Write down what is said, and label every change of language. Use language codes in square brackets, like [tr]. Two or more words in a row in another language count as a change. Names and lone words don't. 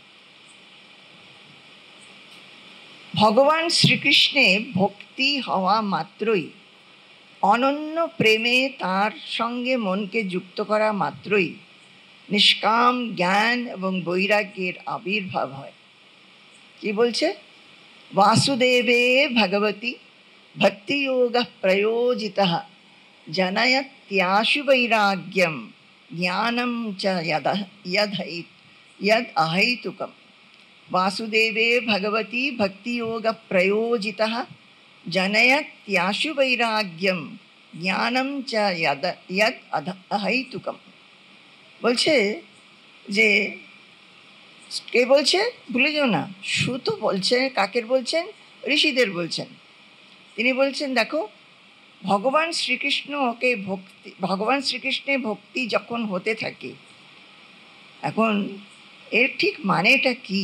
[bn] ভগবান শ্রীকৃষ্ণে ভক্তি হওয়া মাত্রই, অনন্য প্রেমে তার সঙ্গে মনকে যুক্ত করা মাত্রই নিষ্কাম জ্ঞান এবং বৈরাগ্যের আবির্ভাব হয়। কি বলছে? [sa] वासुदेवे भगवती भक्तियोगः प्रयोजितः जनयत्याशु वैराग्यं ज्ञानं च यद् अहैतुकं। वासुदेवे भगवती भक्तियोगः प्रयोजितः जनयत्याशु वैराग्यं ज्ञानं च यद् अहैतुकं। [bn] বলছে যে, কে বলছে? ভুলে যাও না, সুত বলছে। কাকের বলছেন? ঋষিদের বলছেন। তিনি বলছেন, দেখো, ভগবান শ্রীকৃষ্ণে ভক্তি যখন হতে থাকে, এখন এর ঠিক মানেটা কি?